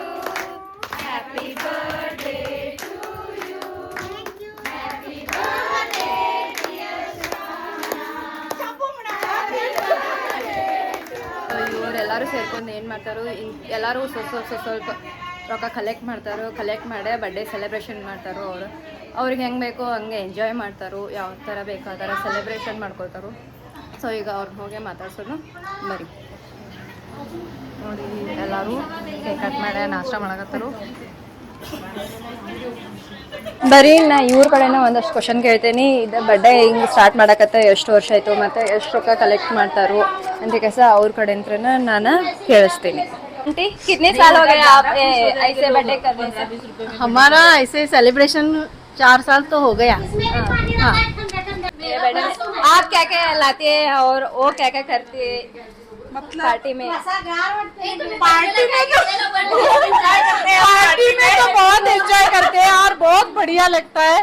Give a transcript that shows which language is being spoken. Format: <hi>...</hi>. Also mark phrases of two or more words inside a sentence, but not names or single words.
<en>Happy birthday to you. Happy birthday dear</en> <kn>ಇವರೆಲ್ಲರೂ ಸೇರ್ಕೊಂಡು ಏನು ಮಾಡ್ತಾರೋ, ಎಲ್ಲರೂ ಸ್ವಲ್ಪ ರೊಕ್ಕ ಕಲೆಕ್ಟ್ ಮಾಡಿ</kn> <en>birthday celebration</en> <kn>ಮಾಡ್ತಾರೋ. ಅವ್ರಿಗೆ ಹೆಂಗೆ ಬೇಕೋ ಹಂಗೆ ಎಂಜಾಯ್ ಮಾಡ್ತಾರೋ, ಯಾವ ಥರ ಬೇಕೋ ಆ ಥರ ಸೆಲೆಬ್ರೇಷನ್ ಮಾಡ್ಕೊಳ್ತಾರೋ. ಸೊ ಈಗ ಅವ್ರನ್ನ ಹೋಗಿ ಮಾತಾಡ್ಸೋಣ ಬರೀ. ನೋಡಿ ಎಲ್ಲರೂ</kn> <en>cake cut</en> <kn>ಮಾಡಿ ನಾಷ್ಟ ಮಾಡಕತ್ತಾರು. ಬರೀ ನಾ ಇವ್ರ ಕಡೆನೇ ಒಂದಷ್ಟು ಕ್ವಶನ್ ಕೇಳ್ತೀನಿ. ಇದು ಬರ್ಡೇ ಹಿಂಗೆ ಸ್ಟಾರ್ಟ್ ಮಾಡಕತ್ತ ಎಷ್ಟು ವರ್ಷ ಆಯಿತು ಮತ್ತು ಎಷ್ಟು ರೊಕ್ಕ ಕಲೆಕ್ಟ್ ಮಾಡ್ತಾರೋ ಅಂತ ಕೆಲಸ ಅವ್ರ ಕಡೆ ಅಂತ ನಾನು ಕೇಳಿಸ್ತೀನಿ.</kn> <hi>आंटी कितने साल हो गए आप ऐसे बर्थडे करने से? हमारा ऐसे सेलिब्रेशन 4 साल तो हो गया. हाँ. आप क्या क्या लाते हैं और वो क्या क्या करते हैं पार्टी में? पार्टी में तो बहुत एंजॉय करते हैं और बहुत बढ़िया लगता है.</hi>